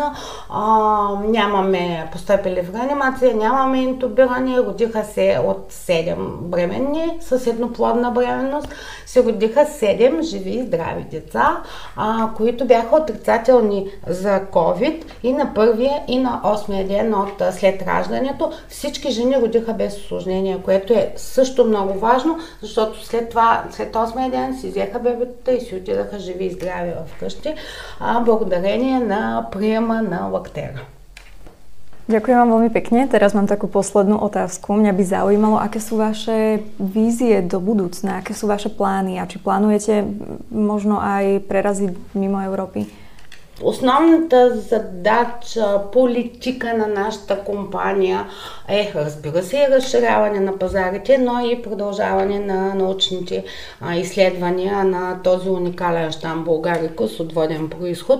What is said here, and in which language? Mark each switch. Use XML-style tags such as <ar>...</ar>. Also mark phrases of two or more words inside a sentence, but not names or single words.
<bg>Нямаме постъпили в реанимация, нямаме интубиране, родиха се от 7 бременни с едноплодна бременност, се родиха 7 живи и здрави деца, които бяха отрицателни за COVID и на първия и на 8-я ден след раждането. Всички жени родиха без осложнения, което е също много важно, защото след 8-я ден си взеха бебетата и си отидаха живи и здрави вкъщи, благодарение на приема на лактера.</bg> <sk>Ďakujem vám veľmi pekne. Teraz mám takú poslednú otázku. Mňa by zaujímalo, aké sú vaše vízie do budúcna, aké sú vaše plány a či plánujete možno aj preraziť mimo Európy?</sk> <bg>Основната задача, политика на нашата компания е, разбира се, и разширяване на пазарите, но и продължаване на научните изследвания на този уникален щам Bulgaricus от воден произход.</bg>